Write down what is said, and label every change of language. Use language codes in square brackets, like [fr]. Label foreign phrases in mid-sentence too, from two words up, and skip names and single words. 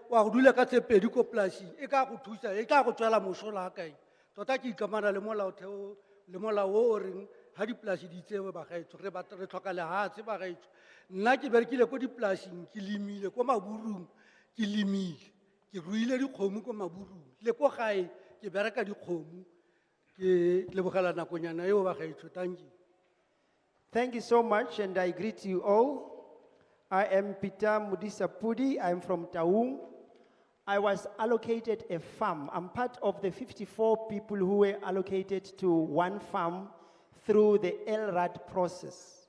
[tn] go dula ka tse 2 ko polasing e ka go thusa e ka go tswela mosola kae tota ke ikamana le molaotheo le molao o reng ha dipolasi di tsewe ba gaetsho re tlhoka lehatshe ba gaetsho nna ke berekile ko dipolasing ke lemile ko maburung ke lemile ke ruile dikgomo ko maburung le ko gae ke bereka dikgomo ke lebogela nakonyana eo ba gaetsho [en] thank you. Thank you so much, and I greet you all. I am Peter Modisa Pudi. I'm from Taung. I was allocated a farm. I'm part of the 54 people who were allocated to one farm through the LRAD process.